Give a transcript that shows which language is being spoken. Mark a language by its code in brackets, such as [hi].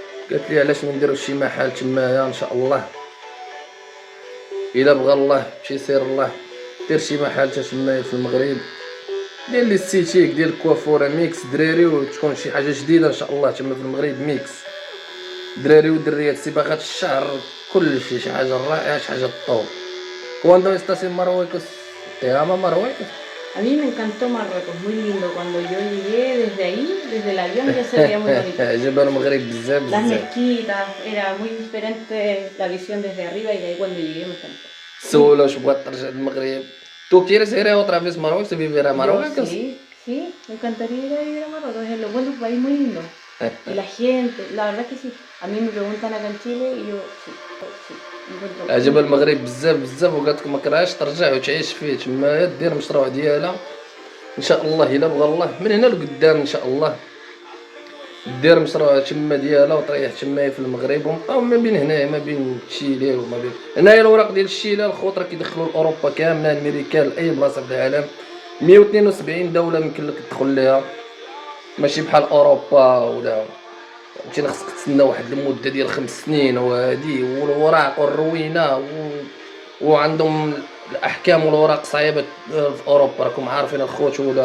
[ar] قالت لي علاش ما نديروا شي محل تمايا ان شاء الله. الا بغى الله شي سير الله دير شي محل تمايا في المغرب ديال ليستيتيك ديال الكوافوره ميكس دراري، وتكون شي حاجه جديده ان شاء الله تما في المغرب ميكس دراري ودريات. صباغات الشعر كلشي شي حاجه رائعه، شي حاجه طوب. [es] Cuando estás en Marruecos, ¿te ama Marruecos? A mí me encantó Marruecos, muy lindo. Cuando yo llegué desde ahí, desde el avión, ya se veía muy bonito. [ar] عجبها المغرب بزاف [es] Las mezquitas, era muy diferente la visión desde arriba y de ahí cuando llegué me encantó. [ar] سولو واش بغات ترجع للمغرب. [es] ¿Tú quieres ir otra vez a Marruecos, a vivir a Yo Marruecos? sí, sí, me encantaría ir a Marruecos, es lo bueno, un país muy lindo. Y la gente, la verdad que sí. A mí me preguntan acá en Chile y yo sí, sí. encuentro [ar] عجبها [es] muy [ar] المغرب بزاف بزاف وقالت لك ما كرهاش ترجع وتعيش فيه تما دير المشروع ديالها ان شاء الله الا بغى الله من هنا لقدام ان شاء الله دير مشروع تما ديالها وتريح تما في المغرب ونبقاو ما بين هنايا ما بين تشيلي وما بين هنايا الاوراق ديال الشيله الخوت راه كيدخلوا لاوروبا كامله امريكا لاي بلاصه في العالم 172 دوله يمكن لك تدخل ليها ماشي بحال اوروبا ولا فهمتيني خصك تسنى واحد المده ديال 5 سنين وهادي والوراق والروينه وعندهم الاحكام والوراق صعيبه في اوروبا راكم عارفين الخوت